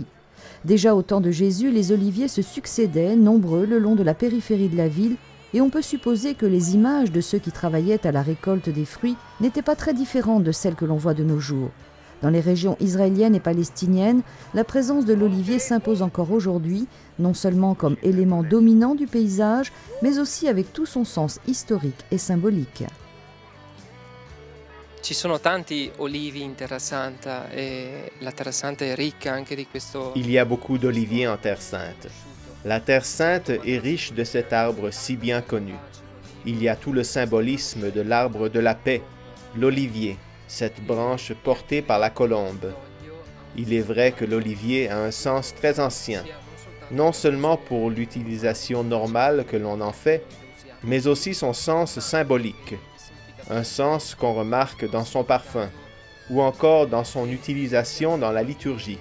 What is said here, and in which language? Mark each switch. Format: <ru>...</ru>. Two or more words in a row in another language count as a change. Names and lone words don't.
<fr>Déjà au temps de Jésus, les oliviers se succédaient, nombreux, le long de la périphérie de la ville, et on peut supposer que les images de ceux qui travaillaient à la récolte des fruits n'étaient pas très différentes de celles que l'on voit de nos jours. Dans les régions israéliennes et palestiniennes, la présence de l'olivier s'impose encore aujourd'hui, non seulement comme élément dominant du paysage, mais aussi avec tout son sens historique et symbolique.</fr> <it>Ci sono tanti olivi in Terra Santa e la Terra Santa è ricca anche di questo.</it> <fr>Il y a beaucoup d'oliviers en Terre Sainte. La Terre Sainte est riche de cet arbre si bien connu. Il y a tout le symbolisme de l'arbre de la paix, l'olivier, cette branche portée par la colombe. Il est vrai que l'olivier a un sens très ancien, non seulement pour l'utilisation normale que l'on en fait, mais aussi son sens symbolique, un sens qu'on remarque dans son parfum, ou encore dans son utilisation dans la liturgie.</fr>